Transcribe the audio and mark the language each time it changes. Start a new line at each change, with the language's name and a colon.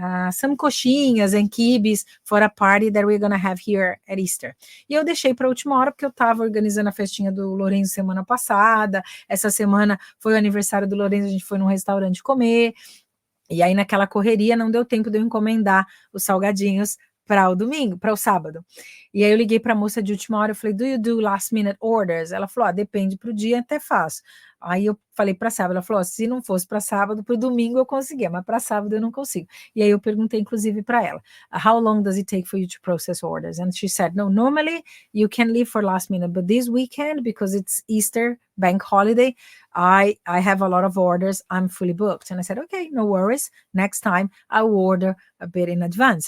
English: Some coxinhas and quibes for a party that we're gonna have here at Easter.
Portuguese: E eu deixei para a última hora porque eu estava organizando a festinha do Lourenço semana passada. Essa semana foi o aniversário do Lourenço, a gente foi num restaurante comer. E aí naquela correria não deu tempo de eu encomendar os salgadinhos para o domingo, para o sábado. E aí eu liguei para a moça de última hora, eu falei:
English: Do you do last minute orders?
Portuguese: Ela falou: depende para o dia, até faço. Aí eu falei para sábado, ela falou: se não fosse para sábado, para o domingo eu conseguia, mas para sábado eu não consigo. E aí eu perguntei inclusive para ela:
English: How long does it take for you to process orders? And she said, no, normally you can leave for last minute, but this weekend, because it's Easter bank holiday, I have a lot of orders, I'm fully booked. And I said, okay, no worries, next time I'll order a bit in advance.